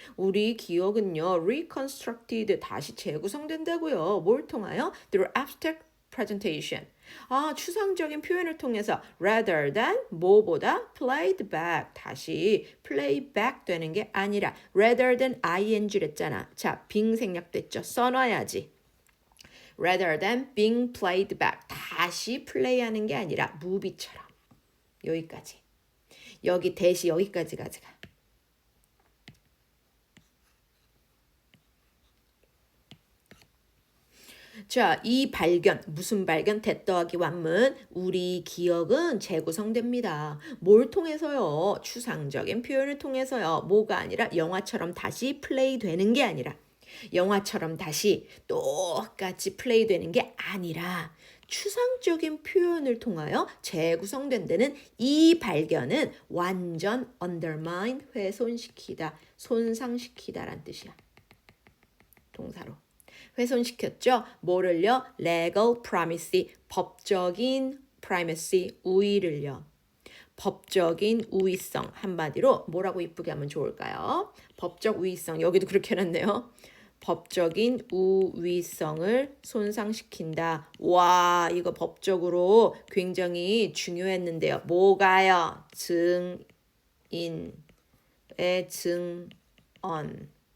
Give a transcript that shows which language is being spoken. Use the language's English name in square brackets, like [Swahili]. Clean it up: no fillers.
[Korean] 우리 기억은요, reconstructed, 다시 재구성된다고요. 뭘 통하여? Through abstract presentation. 아, 추상적인 표현을 통해서 rather than 뭐보다 played back 다시 playback 되는 게 아니라 rather than ing랬잖아. 자, 빙 생략됐죠. 써놔야지. [English] rather than being played back. [Korean] 다시 플레이하는 게 아니라 무비처럼. 여기까지. 여기 대시 여기까지 가져가. 자, 이 발견, 무슨 발견? that 더하기 완문. 우리 기억은 재구성됩니다. 뭘 통해서요? 추상적인 표현을 통해서요. 뭐가 아니라 영화처럼 다시 플레이 되는 게 아니라 영화처럼 다시 똑같이 플레이 되는 게 아니라 추상적인 표현을 통하여 재구성된다는 이 발견은 완전 undermine, 훼손시키다, 손상시키다란 뜻이야. 동사로. 훼손시켰죠? 뭐를요? legal primacy, 법적인 primacy, 우위를요. 법적인 우위성, 한마디로 뭐라고 이쁘게 하면 좋을까요? 법적 우위성, 여기도 그렇게 해놨네요. 법적인 우위성을 손상시킨다. 와, 이거 법적으로 굉장히 중요했는데요. 뭐가요? 증인의 증언.